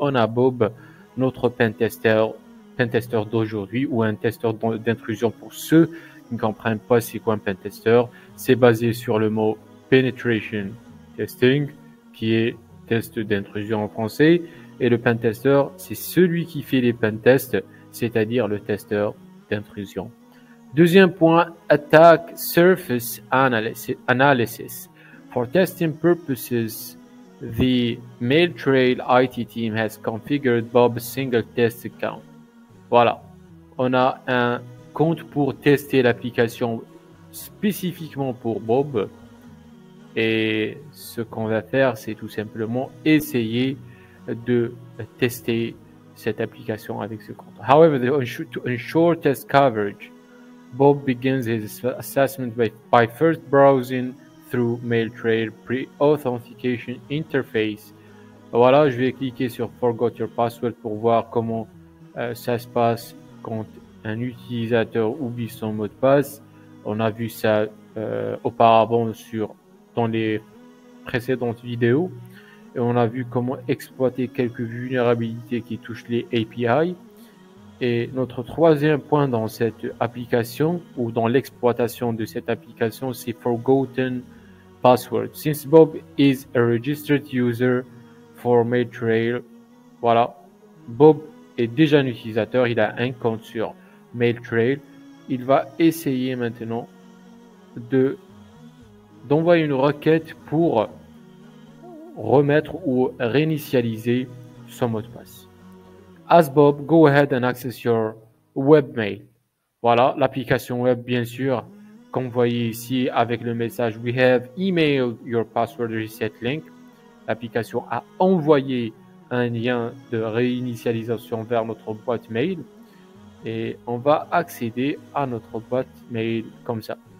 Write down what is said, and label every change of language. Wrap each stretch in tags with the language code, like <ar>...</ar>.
<fr>On a Bob, notre pentester d'aujourd'hui, ou un testeur d'intrusion pour ceux qui ne comprennent pas c'est quoi un pentester. C'est basé sur le mot penetration testing, qui est test d'intrusion en français. Et le pentester, c'est celui qui fait les pentests, c'est-à-dire le testeur d'intrusion. Deuxième point, attack surface analysis.</fr> <en>For testing purposes, the MailTrail IT team has configured Bob's single test account.</en> <fr>Voilà, on a un compte pour tester l'application spécifiquement pour Bob. Et ce qu'on va faire, c'est tout simplement essayer de tester cette application avec ce compte.</fr> <en>However, to ensure test coverage, Bob begins his assessment by first browsing through MailTrail pre-authentication interface.</en> <fr>Voilà, je vais cliquer sur Forgot Your Password pour voir comment ça se passe quand un utilisateur oublie son mot de passe. On a vu ça auparavant dans les précédentes vidéos. Et on a vu comment exploiter quelques vulnérabilités qui touchent les API. Et notre troisième point dans cette application ou dans l'exploitation de cette application, c'est Forgotten Password.</fr> <en>Since Bob is a registered user for MailTrail,</en> <fr>voilà, Bob est déjà un utilisateur, il a un compte sur MailTrail. Il va essayer maintenant d'envoyer une requête pour remettre ou réinitialiser son mot de passe.</fr> <en>As Bob, go ahead and access your webmail.</en> <fr>Voilà, l'application web, bien sûr, comme vous voyez ici avec le message</fr> <en>We have emailed your password reset link.</en> <fr>L'application a envoyé un lien de réinitialisation vers notre boîte mail et on va accéder à notre boîte mail comme ça.</fr>